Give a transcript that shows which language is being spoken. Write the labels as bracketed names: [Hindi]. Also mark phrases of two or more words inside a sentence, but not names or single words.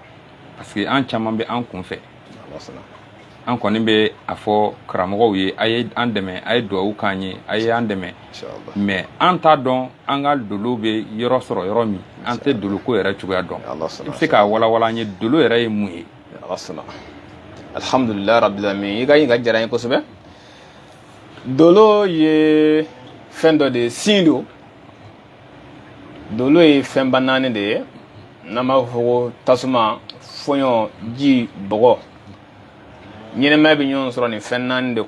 [French] parce que [Bambara] an chama be an kunfe Allah sana an kɔni be afɔ karamɔgɔw ye aye an dɛmɛ aye duwawu kan ye aye an dɛmɛ inshallah mais an t'a dɔn an ka dolo be yɔrɔ sɔrɔ yɔrɔ min an tɛ dolo ko yɛrɛ cogoya dɔn Allah sana i bɛ se k'a walawala an ye dolo yɛrɛ ye mun ye Allah sana [Arabic] الحمد لله رب العالمين [Bambara] yiga yiga jara yin kosɛbɛ dolo ye fɛn dɔ de sin do dolo ye fɛn ba naani de ye n'an b'a fɔ ko tasuma fɔɲɔ ji bɔgɔ ɲɛnɛmaya bɛ ɲɔgɔn sɔrɔ nin fɛn naani de